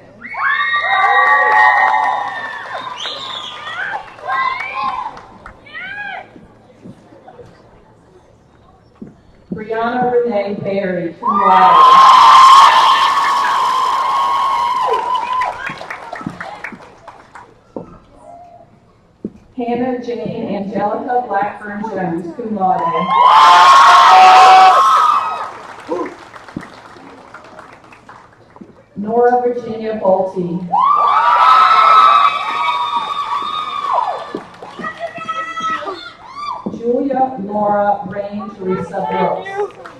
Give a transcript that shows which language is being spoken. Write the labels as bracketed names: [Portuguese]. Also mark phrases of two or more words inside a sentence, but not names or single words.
[English] Brianna Renee Berry, [Latin] cum laude. [English] Hannah Jane Angelica Blackburn Jones, [Latin] cum laude. [English] Nora Virginia Bolte. Julia Laura Rain Teresa Brooks.